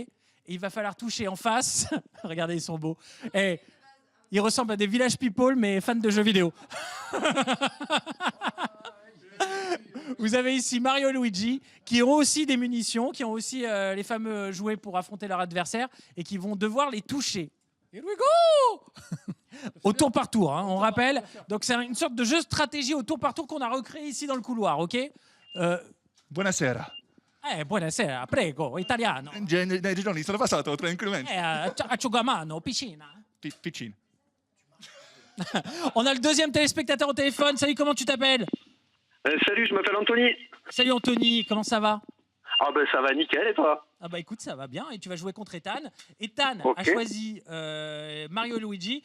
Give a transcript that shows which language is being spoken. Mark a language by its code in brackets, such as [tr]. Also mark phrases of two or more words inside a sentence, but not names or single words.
[fr] Et il va falloir toucher en face. Regardez, ils sont beaux. Et ils ressemblent à des village people, mais fans de jeux vidéo. Vous avez ici Mario et Luigi qui ont aussi des munitions, qui ont aussi les fameux jouets pour affronter leur adversaire et qui vont devoir les toucher. [en] Here we go! [fr] Au tour par tour, hein, on rappelle. Donc c'est une sorte de jeu de stratégie au tour par tour qu'on a recréé ici dans le couloir, ok? [it] Buonasera. Buonasera, prego, italiano. Nei giorni sono passato tranquillamente. Asciugamano, piscina. Piccino. [fr] On a le deuxième téléspectateur au téléphone. Salut, comment tu t'appelles? Salut, je m'appelle Anthony. Salut Anthony, comment ça va? Ah ben ça va nickel et toi? Ah bah écoute, ça va bien. Et tu vas jouer contre Ethan. Ethan Ok. a choisi Mario et Luigi.